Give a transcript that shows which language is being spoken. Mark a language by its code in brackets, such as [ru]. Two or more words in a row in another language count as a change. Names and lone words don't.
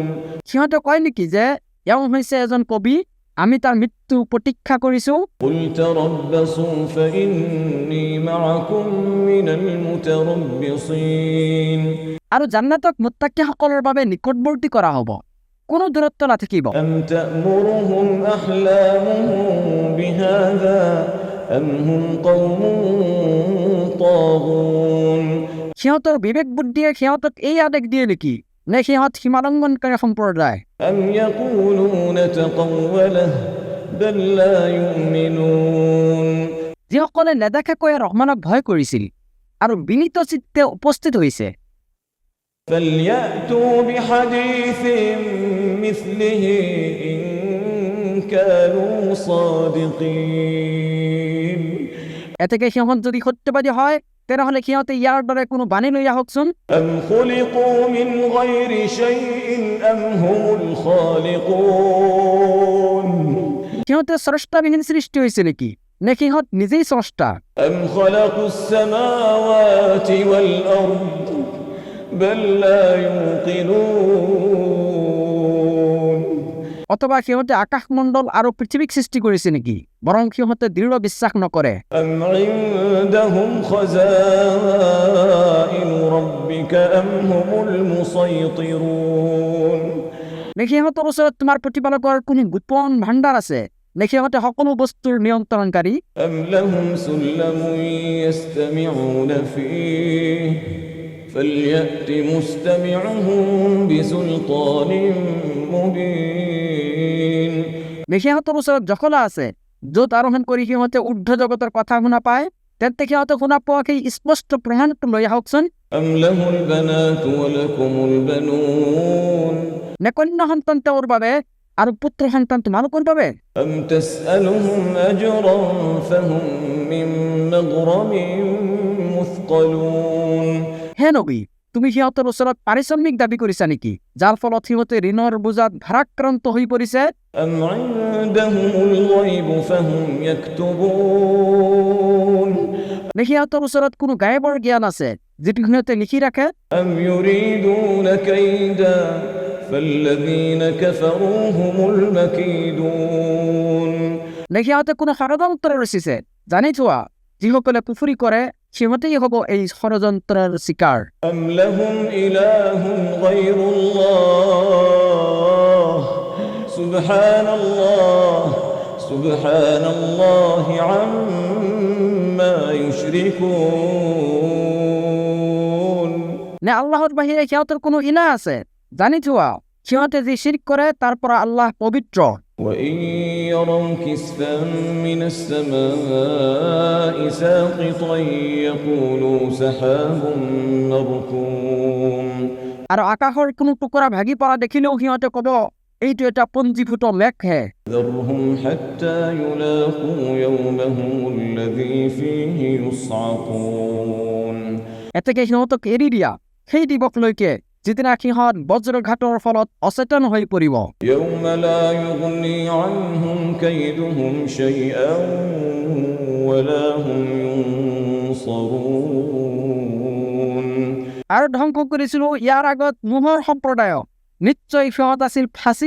[as] সিহঁতে কয় নেকি যে এওঁ হৈছে এজন কবি আমি তাৰ মৃত্যু প্ৰতীক্ষা কৰিছো [ar] قل تربصوا فإني معكم من المتربصين [as] আৰু জান্নাতক মুত্তাকিসকলৰ বাবে নিকটৱৰ্তী কৰা হ'ব কোনো দূৰত্ব নাথাকিব [ar] أم تأمرهم أحلامهم بهذا أم هم قوم طاغون [as] সিহঁতৰ বিবেক বুদ্ধিয়ে সিহঁতক এই আদেশ দিয়ে নেকি নে সিহঁত সীমালংঘনকাৰী সম্প্ৰদায় [ar] أم يقولون تقوله بل لا يؤمنون [as] যিসকলে নেদেখাকৈ ৰহমানক ভয় কৰিছিল আৰু বিনীত চিত্তে উপস্থিত হৈছে [ar] فليأتوا بحديث مثله إن كانوا صادقين [as] এতেকে সিহঁত যদি সত্যবাদী হয় তেনেহ'লে সিহঁতে ইয়াৰ দৰে কোনো বাণী লৈ আহকচোন [ar] أم خلقوا من غير شيء أم هم الخالقون [as] সিহঁতে স্ৰষ্টাবিহীন সৃষ্টি হৈছে নেকি নে সিহঁত নিজেই স্ৰষ্টা [ar] أم خلقوا السماوات والأرض بل لا يوقنون [as] অথবা সিহঁতে আকাশমণ্ডল আৰু পৃথিৱীক সৃষ্টি কৰিছে নেকি বৰং সিহঁতে দৃঢ় বিশ্বাস নকৰে [ar] أم عندهم خزائن ربك أم هم المسيطرون [as] নে সিহঁতৰ ওচৰত তোমাৰ প্ৰতিপালকৰ কোনো গোপন ভাণ্ডাৰ আছে নে সিহঁতে সকলো বস্তুৰ নিয়ন্ত্ৰণকাৰী [ar] أم لهم سلم يستمعون فيه فليأت مستمعهم بسلطان مبين [as] নে সিহঁতৰ ওচৰত জখলা আছে য'ত আৰোহণ কৰি সিহঁতে ঊৰ্ধ্ব জগতৰ কথা শুনা পায় তেন্তে সিহঁতে শুনা পোৱা সেই স্পষ্ট প্ৰমাণটো লৈ আহকচোন [ar] أم له البنات ولكم البنون [as] নে কন্যা সন্তান তেওঁৰ বাবে আৰু পুত্ৰ সন্তান তোমালোকৰ বাবে [ar] أم تسألهم أجرا فهم من مغرم مثقلون [as] হে নবী তুমি সিহঁতৰ ওচৰত পাৰিশ্ৰমিক দাবী কৰিছা নেকি যাৰ ফলত সিহঁতে ঋণৰ বোজাত ভাৰাক্ৰান্ত হৈ পৰিছে [ar] أم عندهم الغيب فهم يكتبون [as] নে সিহঁতৰ ওচৰত কোনো গায়বৰ জ্ঞান আছে যিটো সিহঁতে লিখি ৰাখে [ar] أم يريدون كيدا فالذين كفروا هم المكيدون [as] নে সিহঁতে কোনো ষড়যন্ত্ৰ ৰচিছে জানি থোৱা যিসকলে কুফৰি কৰে সিহঁতেই হ'ব এই ষড়যন্ত্ৰৰ চিকাৰ [ar] أم لهم إله غير الله سبحان الله عما يشركون [as] নে আল্লাহৰ বাহিৰে সিহঁতৰ কোনো ইলাহ আছে জানি থোৱা সিহঁতে যি শিৰক কৰে তাৰ পৰা আল্লাহ পবিত্ৰ [ar] وإن يروا كسفا من السماء ساقطا يقولوا سحاب مركوم [as] আৰু আকাশৰ কোনো টুকুৰা ভাগি পৰা দেখিলেও সিহঁতে ক'ব এইটো এটা পঞ্জীভূত মেঘহে [ar] ذرهم حتى يلاقوا يومهم الذي فيه يصعقون [as] এতেকে সিহঁতক এৰি দিয়া সেই দিৱসলৈকে যিদিনা সিহঁত বজ্ৰঘাতৰ ফলত অচেতন হৈ পৰিব [ar] يوم لا يغني عنهم كيدهم شيئا ولا هم ينصرون [as] আৰু ধ্বংস কৰিছিলো ইয়াৰ আগত নোহৰ সম্প্ৰদায়ক নিশ্চয় সিহঁত আছিল ফাঁচী